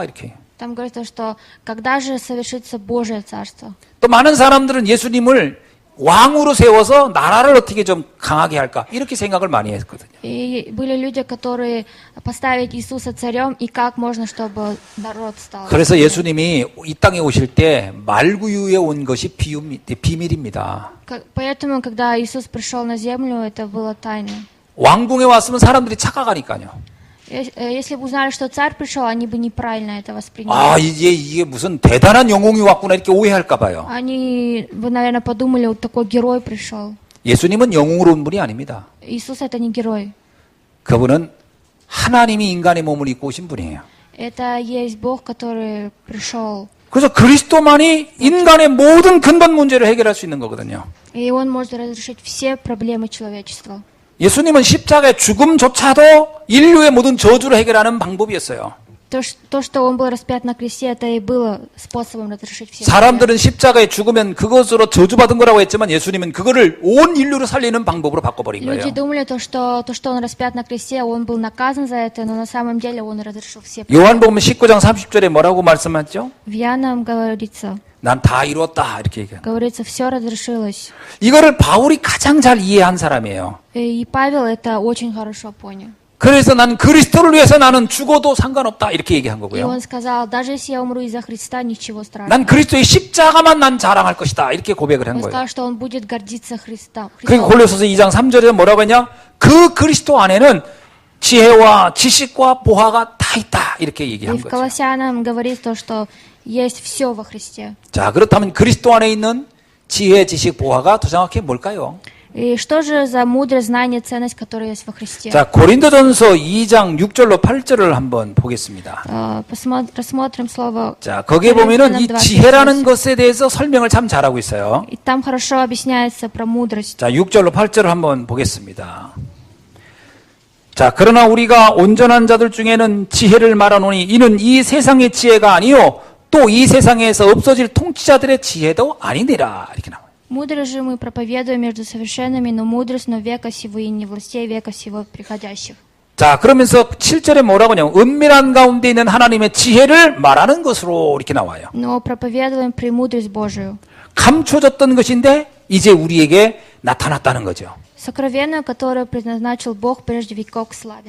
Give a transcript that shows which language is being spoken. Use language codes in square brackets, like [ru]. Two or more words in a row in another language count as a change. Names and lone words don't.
[ko] 이렇게. [ru] Там говорится, что когда же совершится Божие Царство. [ko] 또 많은 사람들은 예수님을 왕으로 세워서 나라를 어떻게 좀 강하게 할까 이렇게 생각을 많이 했거든요. [ru] И были люди, которые поставить Иисуса царем, и как можно, чтобы народ стал. [ko] 그래서 예수님이 이 땅에 오실 때 말구유에 온 것이 비밀입니다. [ru] Поэтому, когда Иисус пришел на землю, это было тайной. [ko] 왕궁에 왔으면 사람들이 착각하니까요. [ru] Если бы узнали, что царь пришел, они бы неправильно это восприняли. [ko] 아, 이게 무슨 대단한 영웅이 왔구나 이렇게 오해할까 봐요. [ru] Они бы, наверное, подумали, вот такой герой пришел. [ko] 예수님은 영웅으로 온 분이 아닙니다. [ru] Иисус это не герой. [ko] 그분은 하나님이 인간의 몸을 입고 오신 분이에요. [ru] Это есть Бог, который пришел. [ko] 그래서 그리스도만이 인간의 모든 근본 문제를 해결할 수 있는 거거든요. [ru] И Он может разрешить все проблемы человечества. [ko] 예수님은 십자가의 죽음조차도 인류의 모든 저주를 해결하는 방법이었어요. [ru] То, что Он был распят на кресте, это и было способом разрешить все проблемы. [ko] 사람들은 십자가에 죽으면 그것으로 저주받은 거라고 했지만 예수님은 그거를 온 인류를 살리는 방법으로 바꿔버린 거예요. [ru] Люди думали, что Он распят на кресте, Он был наказан за это, но на самом деле Он разрешил все проблемы. [ko] 요한복음 19장 30절에 뭐라고 말씀하죠? [ru] В Иоанном говорится, [ko] 난 다 이루었다 이렇게 얘기해요. [ru] говорится, все разрешилось. [ko] 이거를 바울이 가장 잘 이해한 사람이에요. [ru] И Павел это очень хорошо понял. [ko] 그래서 난 그리스도를 위해서 나는 죽어도 상관없다 이렇게 얘기한 [ru] И [ko] 거고요. [ru] он сказал, даже если я умру из-за Христа, ничего страшного. [ko] 난 그리스도의 십자가만 난 자랑할 것이다 이렇게 고백을 한 [ru] Он [ko] 거예요. [ru] сказал, что он будет гордиться Христом. [ko] 그리고 골로새서 2장 3절에 뭐라고 했냐? 그 그리스도 안에는 지혜와 지식과 보화가 다 있다 이렇게 [ru] И [ko] 얘기한 [ru] в [ko] 거죠. [ru] Колоссянам говорит то, что есть все во Христе. [ko] 자, 그렇다면 그리스도 안에 있는 지혜, 지식, 보화가 더 정확히 뭘까요? [ru] И что же за мудрость, знание, ценность, которая есть во Христе? [ko] 자, 고린도전서 2장 6절로 8절을 한번 보겠습니다. [ru] Рассмотрим слово. [ko] 자, 거기에 보면은 이 지혜라는 것에 대해서 설명을 참 잘하고 있어요. [ru] И там хорошо объясняется про мудрость. [ko] 자, 6절로 8절을 한번 보겠습니다. 자, 그러나 우리가 온전한 자들 중에는 지혜를 말하노니 이는 이 세상의 지혜가 아니요 또 이 세상에서 없어질 통치자들의 지혜도 아니니라 이렇게 나와요. [ru] Мудрость же мы проповедуем между совершенными, но мудрость, но века сего и не властей века сего приходящих. [ko] 자, 그러면서 7절에 뭐라고 하냐면 은밀한 가운데 있는 하나님의 지혜를 말하는 것으로 이렇게 나와요. [ru] Но проповедуем премудрость Божию. [ko] 감춰졌던 것인데 이제 우리에게 나타났다는 거죠. [ru] Сокровенную, которую предназначил Бог прежде веков к славе.